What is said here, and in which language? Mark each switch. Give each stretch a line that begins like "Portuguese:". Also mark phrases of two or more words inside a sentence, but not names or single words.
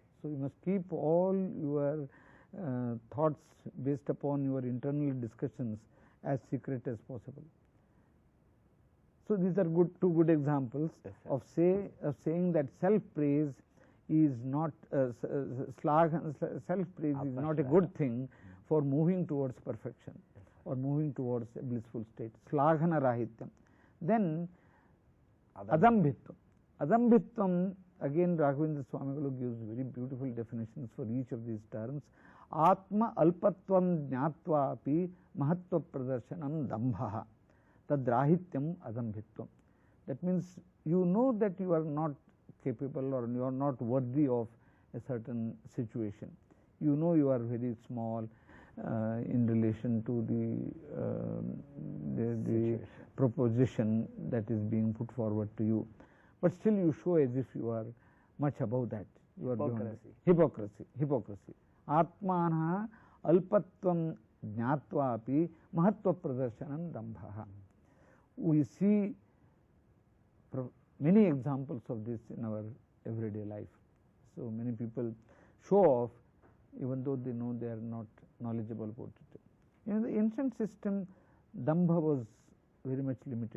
English: So you must keep all your thoughts based upon your internal discussions as secret as possible. So these are two good examples of saying that self-praise is not self-praise is not a good thing for moving towards perfection or moving towards a blissful state.
Sanskrit: Slaghana rahityam. Then adambhitvam.
English: Adambhitvam, again Raghavendra Swamigalu gives very beautiful definitions for each of these terms.
Sanskrit: Atma alpatvam jnatva api mahatva pradarshanam dambhaha. Tadrahityam adambhitvam.
English: That means you know that you are not capable or you are not worthy of a certain situation. You know you are very small in relation to the proposition that is being put forward to you, but still you show as if you are much above that. You are hypocrisy.
Sanskrit: Atmana alpatvam jnatva api mahatva pradarshanam dambhaha.
English: We see many examples of this in our everyday life. So many people show off even though they know they are not knowledgeable about it. In the ancient system, dambha was very much limited.